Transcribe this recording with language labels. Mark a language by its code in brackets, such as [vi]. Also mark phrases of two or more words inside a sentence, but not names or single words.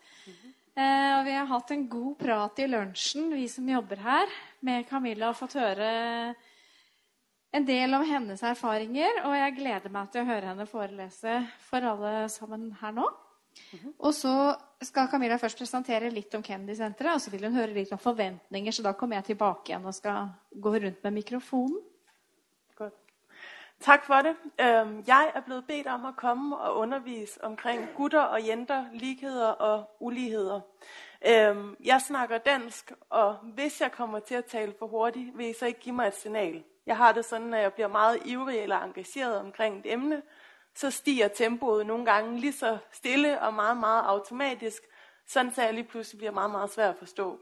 [no] Og vi har hatt en god prat i lunsjen, vi som jobber her, med Camilla og fått høre en del av hennes erfaringer, og jeg gleder meg til å høre henne forelese for alle sammen her nå. Og så skal Camilla først presentere litt om Kennedy-senteret, og så vil hun høre litt om forventninger, så da kommer jeg tilbake igjen og skal gå rundt med mikrofonen. [da] Godt. Tak for det. Jeg er blevet bedt om at komme og undervise omkring [no] gutter og jenter, [da] ligheder og uligheder. Jeg snakker dansk, og hvis jeg kommer til at tale for hurtigt, vil I så ikke give mig et signal. Jeg har det sådan, at jeg bliver meget ivrig eller engageret omkring et emne, så stiger tempoet nogle gange lige så stille og meget, meget automatisk, sådan så jeg lige pludselig bliver meget, meget svært at forstå.